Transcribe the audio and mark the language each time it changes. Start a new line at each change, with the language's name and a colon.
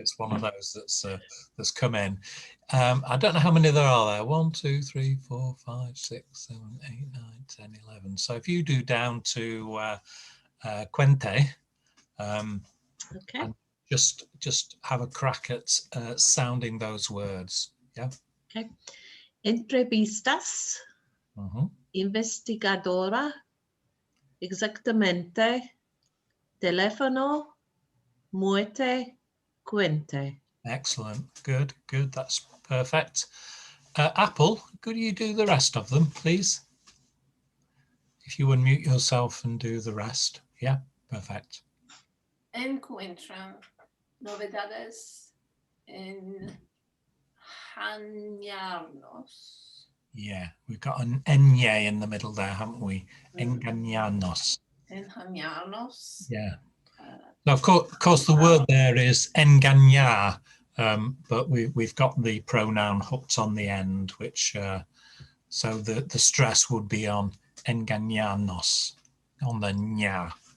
English: It's one of those that's come in. I don't know how many there are there. 1, 2, 3, 4, 5, 6, 7, 8, 9, 10, 11. So if you do down to Cuente, Okay. and just have a crack at sounding those words. Yeah. Okay.
Spanish: Entrevistas, investigadora, exactamente, teléfono, muerte, cuente.
English: Excellent. Good. That's perfect. Apple, could you do the rest of them, please? If you unmute yourself and do the rest. Yeah, perfect.
Spanish: Encuentran novedades en engañarnos.
English: Yeah, we've got an enye in the middle there, haven't we?
Spanish: Engañarnos. Engañarnos.
English: Yeah. Now, of course, the word there is engañar, but we've got the pronoun hooked on the end, which so the stress would be on engañarnos, on the ña.